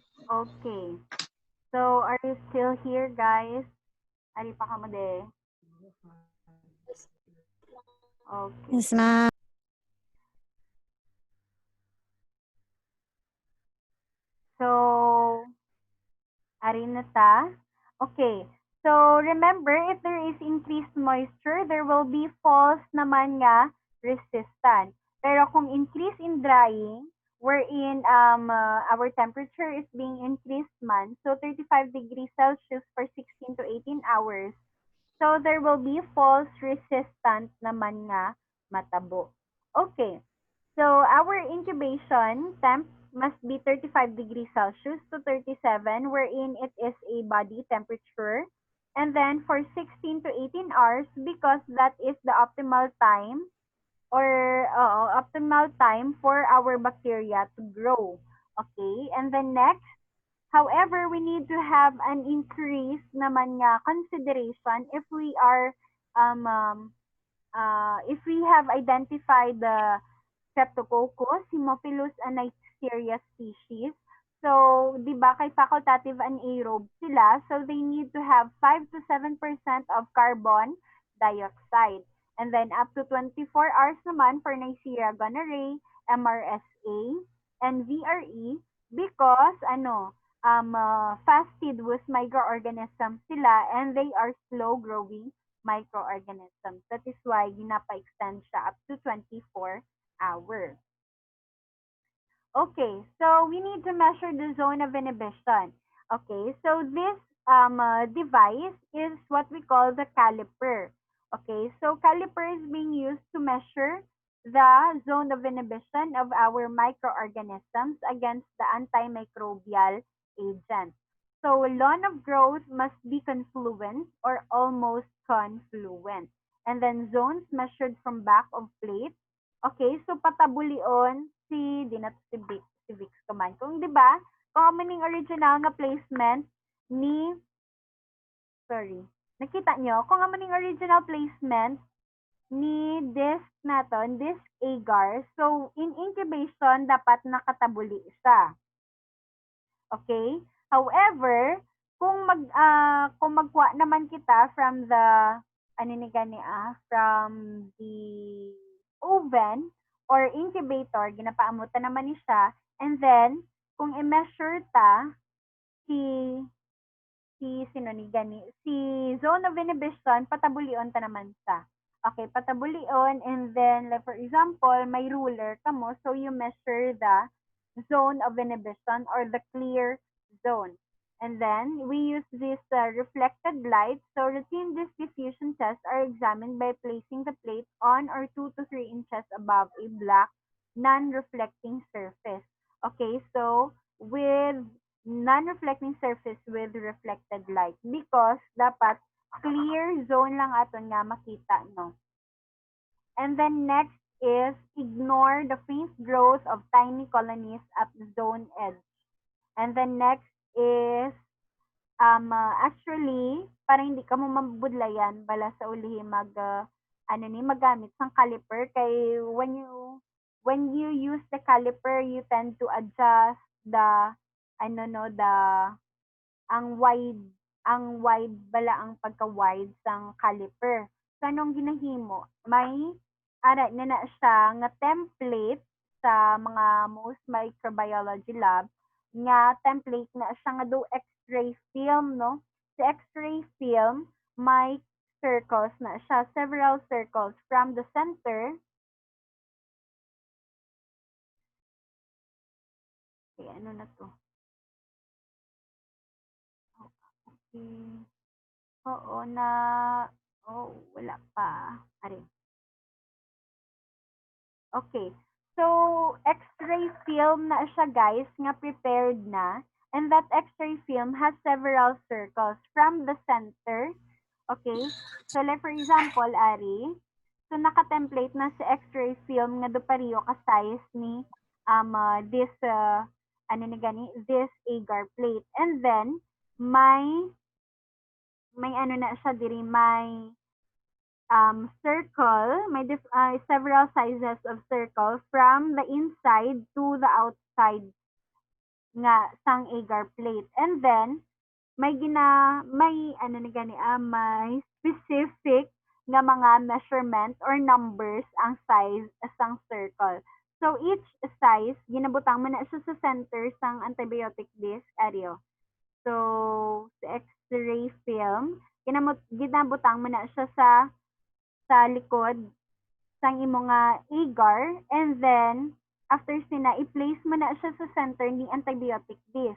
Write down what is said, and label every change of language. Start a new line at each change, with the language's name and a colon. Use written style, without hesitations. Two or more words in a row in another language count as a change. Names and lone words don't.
English: Okay. So, are you still here, guys?
Hiligaynon: Ari pa kamo de. Okay.
English: Yes, ma'am.
Hiligaynon: So, ari na ta.
English: Okay. So, remember, if there is increased moisture, there will be false
Hiligaynon: naman nga
English: resistant.
Hiligaynon: Pero kung
English: increase in drying, wherein our temperature is being increased man, so 35 degrees Celsius for 16 to 18 hours, so there will be false resistant
Hiligaynon: naman nga matabo.
English: Okay. So our incubation temp must be 35 degrees Celsius to 37, wherein it is a body temperature. And then for 16 to 18 hours, because that is the optimal time or optimal time for our bacteria to grow. Okay? And then next, however, we need to have an increase
Hiligaynon: naman nga
English: consideration um, um, if we have identified the Streptococcus, Haemophilus, and Neisseria species. So,
Hiligaynon: di ba, kay
English: facultative anaerobe
Hiligaynon: sila,
English: so they need to have 5 to 7% of carbon dioxide. And then up to 24 hours naman for Neisseria gonorrhoeae, MRSA, and VRE because fasted with microorganisms sila and they are slow growing microorganisms. That is why
Hiligaynon: ginapa-extend siya
English: up to 24 hours. Okay, so we need to measure the zone of inhibition. Okay, so this device is what we call the caliper. Okay, so caliper is being used to measure the zone of inhibition of our microorganisms against the antimicrobial agent. So lawn of growth must be confluent or almost confluent. And then zones measured from back of plate.
Hiligaynon: Okay, so patabulion di na to si Vix kuman. Kung 'di ba, kung amo ning original nga placement ni sorry. Nakita nyo? Kung amo ning
English: original placement
Hiligaynon: ni disc naton,
English: disc agar, so in incubation
Hiligaynon: dapat nakatabuli siya.
English: Okay? However,
Hiligaynon: kung magkuha naman kita
English: from the from the oven or incubator,
Hiligaynon: ginapaamutan naman ni siya,
English: and then
Hiligaynon: kung i-measure ta si sino ni gani si
English: zone of inhibition,
Hiligaynon: patabulion ta naman sa. Okay, patabulion,
English: and then like for example,
Hiligaynon: may ruler kamo,
English: so you measure the zone of inhibition or the clear zone. And then we use this reflected light. So routine disk diffusion tests are examined by placing the plate on or 2 to 3 inches above a black non-reflecting surface. Okay, so with non-reflecting surface with reflected light because
Hiligaynon: dapat clear zone lang aton nga makita, no?
English: And then next is ignore the faint growth of tiny colonies at the zone edge. And then next is actually
Hiligaynon: para hindi ka mo mabudlayan bala sa ulihi magamit sang caliper kay
English: when you use the caliper you tend to adjust the the
Hiligaynon: ang wide bala ang pagka-wide sang caliper. So anong ginahimo? May ara na siya nga template sa mga
English: most microbiology lab
Hiligaynon: nga template na siya nga do X-ray film, no? Sa X-ray film may circles na siya,
English: several circles from the center.
Hiligaynon: Okay, ano na to?
English: Okay.
Hiligaynon: Oo, wala pa. Ari.
English: Okay.
Hiligaynon: So, X-ray film na siya guys, nga prepared na.
English: And that X-ray film has several circles from the center. Okay? So, like for example,
Hiligaynon: Ari, so naka-template na sa X-ray film nga do pariyo ka size ni
English: this this agar plate. And then
Hiligaynon: may ano na siya diri,
English: may circle, may several sizes of circle from the inside to the outside
Hiligaynon: nga sang
English: agar plate. And then
Hiligaynon: may may
English: specific
Hiligaynon: nga mga
English: measurement or numbers
Hiligaynon: ang size sang
English: circle. So each size
Hiligaynon: ginabutang man na siya sa center sang
English: antibiotic disc
Hiligaynon: aryo. So sa X-ray film ginabutang man na siya sa likod sang imo nga agar,
English: and then after
Hiligaynon: sina i-place mo na siya sa center ni
English: antibiotic disc.